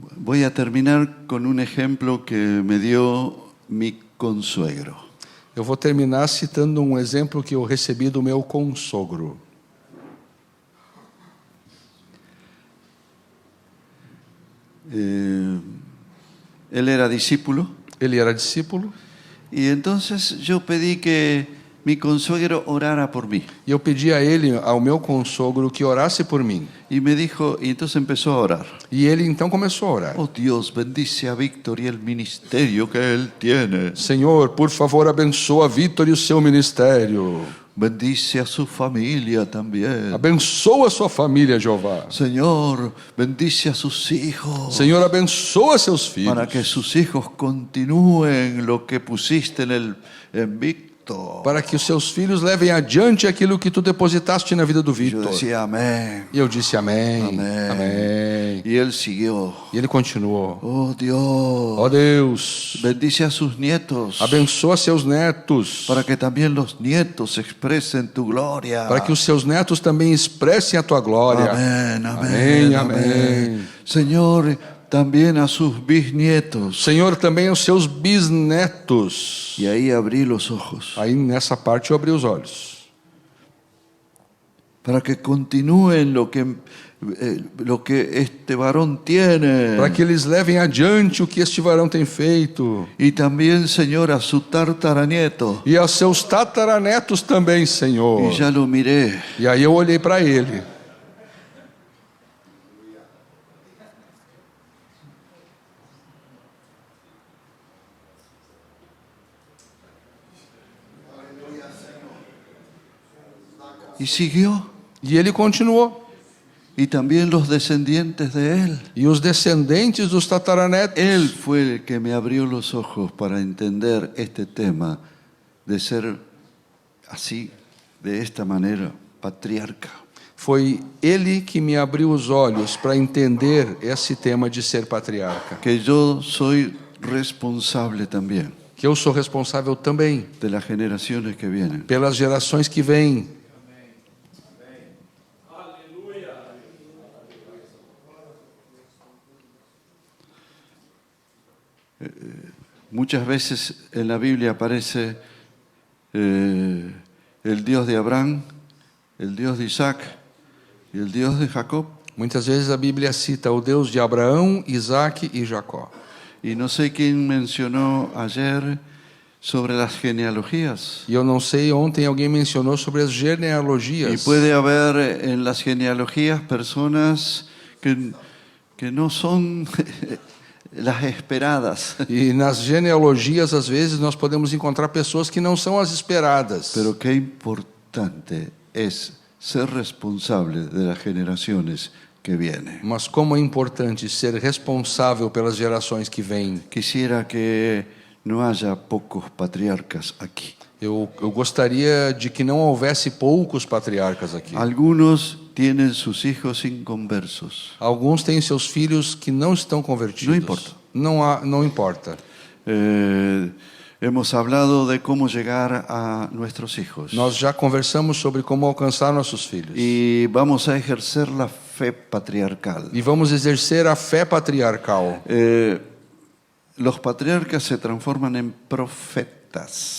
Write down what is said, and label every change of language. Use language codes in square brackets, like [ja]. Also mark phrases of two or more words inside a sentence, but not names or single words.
[es] Voy a terminar con un ejemplo que me dio mi consuegro. [pt] Eu vou terminar citando um exemplo que eu recebi do meu consogro. [es] Él era discípulo [pt] Ele era discípulo [es] y entonces yo pedí que mi consuegro orara por mí. [pt] e eu pedi a ele, ao meu consogro, que orasse por mim. [es] Y me dijo, y entonces empezó a orar. [pt] E ele então começou a orar. [es] Oh Dios, bendice a Víctor y el ministerio que él tiene. [pt] Senhor, por favor, abençoa Vítor e o seu ministério. [es] Bendice a su familia también. [pt] Abençoa sua família, Jeová. [es] Señor, bendice a sus hijos. [pt] Senhor, abençoa seus filhos. [es] Para que sus hijos continúen lo que pusiste en Víctor. [pt] Para que os seus filhos levem adiante aquilo que tu depositaste na vida do [es] Yo [pt] Vítor. [es] decía amén. [pt] E eu disse amém. Amém. Amém. [es] Y él siguió. [pt] E ele continuou. [es] Oh Dios, [pt] Ó Deus, [es] bendice a sus nietos. [pt] abençoa seus netos. [es] Para que también los nietos expresen tu gloria. [pt] Para que os seus netos também expressem a tua glória. [es] Amén, [pt] Amém, [es] amén, [pt] amém. [es] amén. Señor, también a sus bisnietos. [pt] Senhor, também aos seus bisnetos. [es] Y ahí abrí los ojos. [pt] Aí nessa parte eu abri os olhos. [es] Para que continúen lo que este varón tiene. [pt] Para que eles levem adiante o que este varão tem feito. [es] Y también, Señor, a su tartaranieto. [pt] E aos seus tataranetos também, Senhor. [es] Y ya lo miré. [pt] E aí eu olhei para ele. [es] Y siguió. [pt] E ele continuou. [es] Y también los descendientes de él. [pt] E os descendentes dos tataranetos. [es] Él fue el que me abrió los ojos para entender este tema de ser así, de esta manera, patriarca. [pt] Foi ele que me abriu os olhos para entender esse tema de ser patriarca. [es] Que yo soy responsable también [pt] Que eu sou responsável também [es] de las generaciones que vienen. [pt] pelas gerações que vêm. [es] Muchas veces en la Biblia aparece el Dios de Abraham, el Dios de Isaac y el Dios de Jacob. [pt] Muitas vezes a Bíblia cita o Deus de Abraão, Isaque e Jacó. [es] Y no sé quién mencionó ayer sobre las genealogías. [pt] E eu não sei, ontem alguém mencionou sobre as [es] Y [pt] genealogias. [es] puede haber en las genealogías personas que no son las esperadas, [pt] E nas genealogias, às vezes, nós podemos encontrar pessoas que não são as esperadas. [es] pero qué importante es ser responsable de las generaciones que vienen. [pt] Mas como é importante ser responsável pelas gerações que vêm. [es] Quisiera que no haya pocos patriarcas aquí. [pt] Eu gostaria de que não houvesse poucos patriarcas aqui. [es] Algunos tienen sus hijos inconversos. [pt] Alguns têm seus filhos que não estão convertidos. Não importa. Não importa. [es] Hemos hablado de cómo llegar a nuestros hijos. [pt] Nós já conversamos sobre como alcançar nossos filhos. [es] Y vamos a ejercer la fe patriarcal. [pt] E vamos exercer a fé patriarcal. [es] Los patriarcas se transforman en profetas.